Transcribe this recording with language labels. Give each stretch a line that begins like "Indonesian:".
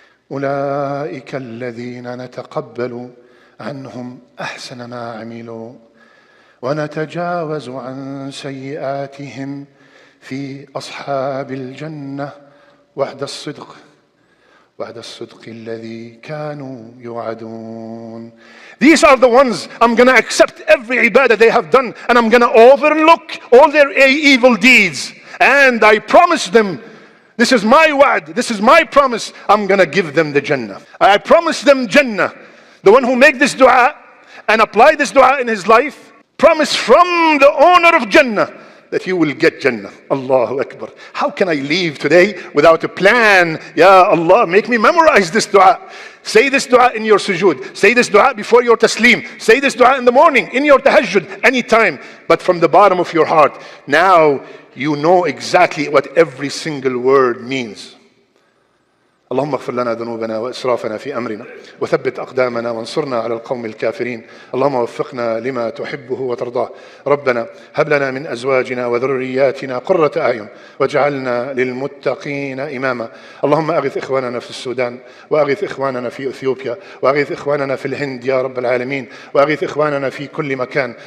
Arabic: أولئك الذين نتقبل عنهم أحسن ما عملوا ونتجاوز عن سيئاتهم في أصحاب الجنة وعد الصدق الذي كانوا يوعدون.
English: These are the ones I'm going to accept every ibadah they have done and I'm going to overlook all their evil deeds. And I promise them, this is my wa'd, this is my promise, I'm going to give them the Jannah. I promise them Jannah. The one who make this dua and apply this dua in his life, promise from the owner of Jannah that you will get Jannah. Allahu Akbar. How can I leave today without a plan? Ya Allah, make me memorize this dua. Say this dua in your sujood. Say this dua before your taslim. Say this dua in the morning, in your tahajjud, anytime. But from the bottom of your heart, now you know exactly what every single word means.
Arabic: اللهم اغفر لنا ذنوبنا وإسرافنا في أمرنا وثبت أقدامنا وانصرنا على القوم الكافرين. اللهم وفقنا لما تحبه وترضاه. ربنا هب لنا من أزواجنا وذرياتنا قرة أعين واجعلنا للمتقين إماما. اللهم أغث إخواننا في السودان، وأغث إخواننا في إثيوبيا، وأغث إخواننا في الهند يا رب العالمين، وأغث إخواننا في كل مكان.